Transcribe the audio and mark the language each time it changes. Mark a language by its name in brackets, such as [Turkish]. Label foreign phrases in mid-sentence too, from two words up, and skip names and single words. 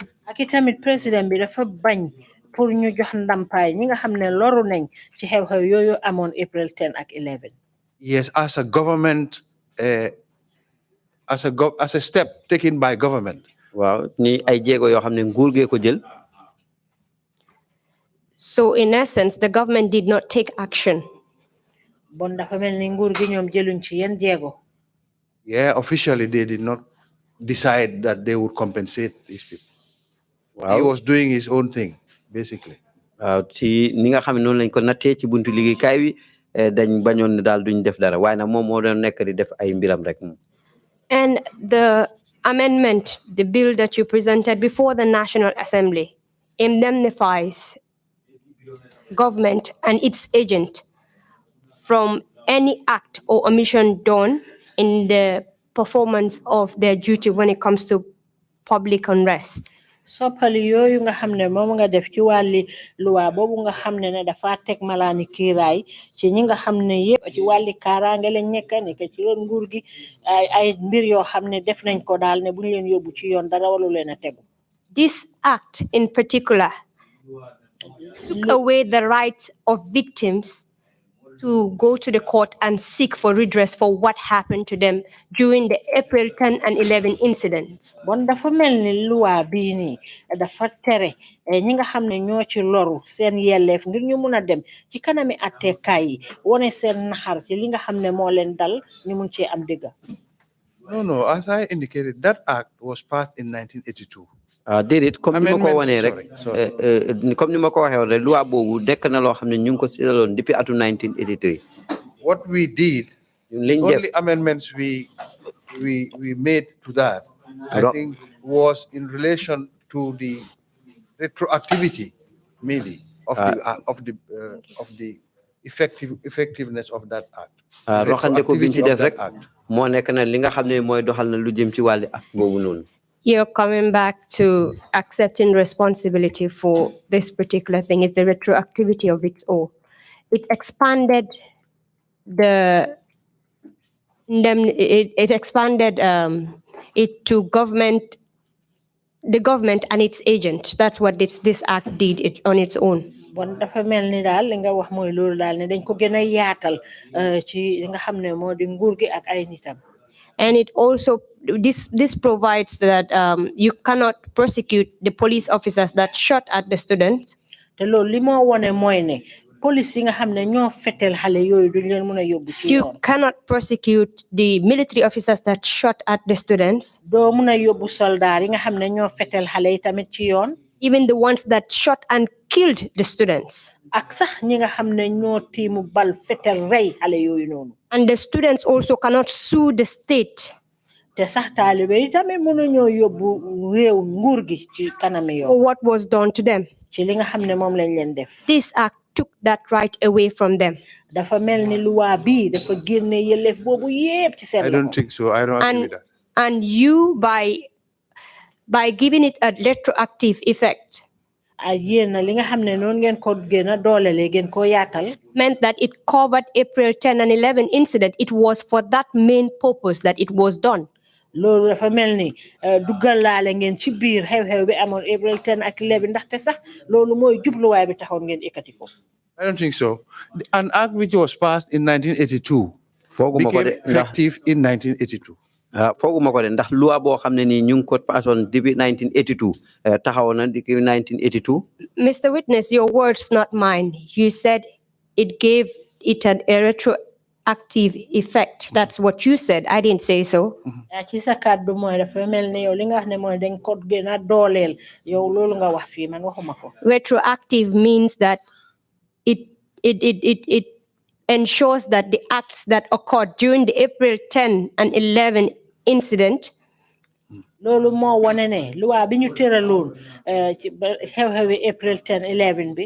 [Wolof] ak itamit président bi dafa bañ pour ñu jox ndampaay ñi nga xam ne loru nañ ci xew-xew yooyu amoon April 10 ak 11. [English] Yes, as a government, as a step taken by government. [Wolof] waaw ni ay jéego yoo xam ne nguur gee ko jël. [English] So in essence, the government did not take action. [Wolof] Bon dafa mel ni nguur gi ñoom jëluñ ci yenn jéego. [English] Yeah, officially they did not decide that they would compensate these people. Wow. He was doing his own thing, basically. [Wolof] ci ni nga xam ne noonu lañ ko nattee ci buntu liggéeykaay wi dañ bañoon ne daal duñ def dara waaye nag moom moo doon nekk di def ay mbiram rek. [English] And the amendment, the bill that you presented before the National Assembly, indemnifies government and its agent from any act or omission done in the performance of their duty when it comes to public unrest. [Wolof] Soppali yooyu nga xam ne moom nga def ci wàlli luwa boobu nga xam ne dafa teg malaani kiiraay ci ñi nga xam ne yëpp ci wàlli kaaraange lañ nekk ci yoon nguur gi ay mbir yoo xam ne def nañ ko daal ne buñ leen yóbbu ci yoon dara walu leen a tegu. [English] This act in particular took away the right of victims to go to the court and seek for redress for what happened to them during the April 10 and 11 incidents. [Wolof] Bon dafa melni loi bi ni dafa tere ñi nga xamne ñoo ci loru seen yelleef ngir ñu mëna dem ci kanami attekaay yi woné seen naxar ci li nga xamne mo leen dal ñu mën ci am dëgg. [English] No, as I indicated, that act was passed in 1982. [Wolof] déedéet comme ni ma ko wanee rek comme ni ma ko waxee woon rek loi boobu nekk na loo xam ne ñu ngi ko sidaloon depuis atum 1983. [English] What we did, the only amendments we made to that, I think, was in relation to the retroactivity, maybe, of the effectiveness of that act. [Wolof] roxande ko biñ ci def rek moo nekk na li nga xam ne mooy doxal na lu jëm ci wàlli act boobu noonu. [English] You're coming back to accepting responsibility for this particular thing is the retroactivity of its own. It expanded it to the government and its agent. That's what this act did. It's on its own. [Wolof] Bon dafa melni dal li nga wax moy lolu dal ne dañ ko gëna yaatal ci nga xamne modi nguur gi ak ay nitam. [English] And it also this provides that you cannot prosecute the police officers that shot at the students. [Wolof] Te loolu li mo woné moy ne police yi nga xamne ñoo fetel xalé yoyu duñ leen mëna yobbu ci yoon. [English] You cannot prosecute the military officers that shot at the students. [Wolof] Do mëna yobbu soldat yi nga xamne ñoo fetel xalé yi tamit ci yoon. [English] Even the ones that shot and killed the students. [Wolof] Ak sax ñi nga xamne ñoo timu bal fetel rey xalé yoyu nonu. [English] And the students also cannot sue the state. [Wolof] Te sax talibé yi tamit mënu ñoo yobbu réew nguur gi ci kanami yoon. [English] For what was done to them. [Wolof] Ci li nga xamne mom lañ leen def. [English] This act took that right away from them. [Wolof] Dafa melni loi bi dafa génné yelef bobu yépp ci seen. [English] I don't think so. I don't agree with that. And you by giving it a retroactive effect. [Wolof] Li nga xamne non ngeen ko gëna doolele ngeen ko yaatal. [English] Meant that it covered April 10 and 11 incident. It was for that main purpose that it was done. [Wolof] Lolu dafa melni dugalale ngeen ci biir xew-xew bi amon April 10 ak 11 ndax te sax lolu moy jubluwaay bi taxoon ngeen ekati ko. [English] I don't think so. An act which was passed in 1982 became effective in 1982. [Wolof] Fooguma ko de ndax loi boo xam ne nii ñu ngi ko passoon depuis 1982 taxaw na depuis 1982. [English] Mr. Witness, your words, not mine. You said it gave it a retroactive effect. That's what you said. I didn't say so. [Wolof] Ci sa kàddu mooy dafa mel ne yow li nga wax ne mooy dañ ko gën a dooleel yow loolu nga wax fii man waxuma ko. [English] Retroactive means that it ensures that the acts that occurred during the April 10 and 11 incident [Wolof] loolu moo wane ne loi bi ñu tëraloon ci xew-xewi April 10 11 bi